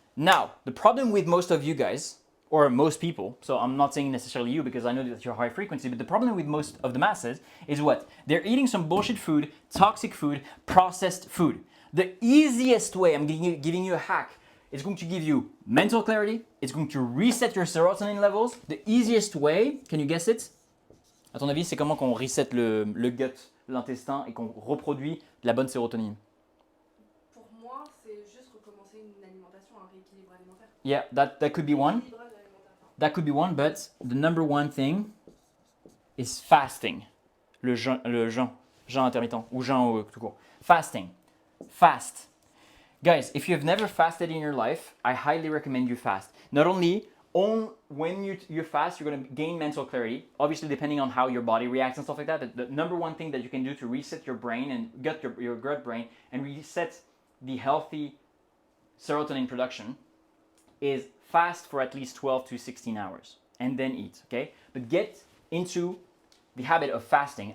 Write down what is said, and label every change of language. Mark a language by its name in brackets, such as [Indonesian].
[English] Now, the problem with most of you guys, or most people, so I'm not saying necessarily you because I know that you're high frequency, but the problem with most of the masses is what? They're eating some bullshit food, toxic food, processed food. The easiest way, I'm giving you a hack, it's going to give you mental clarity, it's going to reset your serotonin levels. The easiest way, can you guess it? [French] À ton avis, c'est comment qu'on reset le gut, l'intestin, et qu'on reproduit de la bonne sérotonine? Pour moi, c'est juste recommencer une alimentation, un rééquilibre alimentaire. [English] Yeah, that could be one. That could be one, but the number one thing is fasting. [French] Le jeûne intermittent, ou jeûne tout court. [English] Fasting. Fast. Guys, if you've never fasted in your life, I highly recommend you fast. Not only when you fast, you're going to gain mental clarity, obviously depending on how your body reacts and stuff like that. The number one thing that you can do to reset your brain and your gut brain and reset the healthy serotonin production is fast for at least 12 to 16 hours and then eat, okay? But get into the habit of fasting.